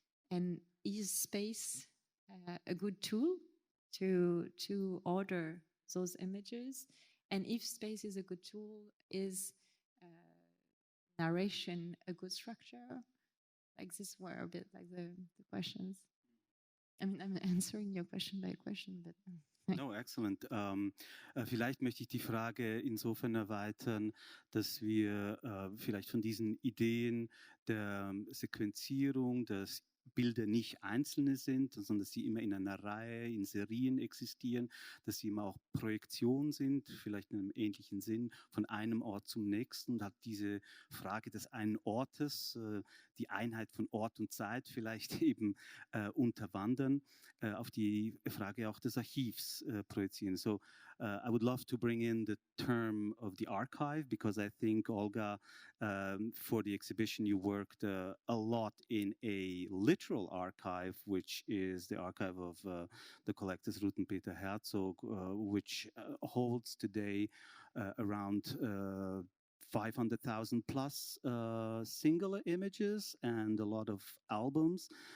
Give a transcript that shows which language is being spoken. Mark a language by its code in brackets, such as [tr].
[en] And is space a good tool to order those images? And if space is a good tool, is narration a good structure? Like this were a bit like the questions. I mean, I'm answering your question by question, but... No, excellent. [de] Vielleicht möchte ich die Frage insofern erweitern, dass wir vielleicht von diesen Ideen der Sequenzierung, dass Bilder nicht einzelne sind, sondern dass sie immer in einer Reihe, in Serien existieren, dass sie immer auch Projektionen sind, vielleicht in einem ähnlichen Sinn, von einem Ort zum nächsten. Und hat diese Frage des einen Ortes, die Einheit von Ort und Zeit vielleicht eben unterwandern, auf die Frage auch des Archivs projizieren. [en] So I would love to bring in the term of the archive, because I think, Olga, for the exhibition you worked a lot in a literal archive, which is the archive of the collectors Ruth and Peter Herzog, which holds today around 500,000 plus singular images and a lot of albums.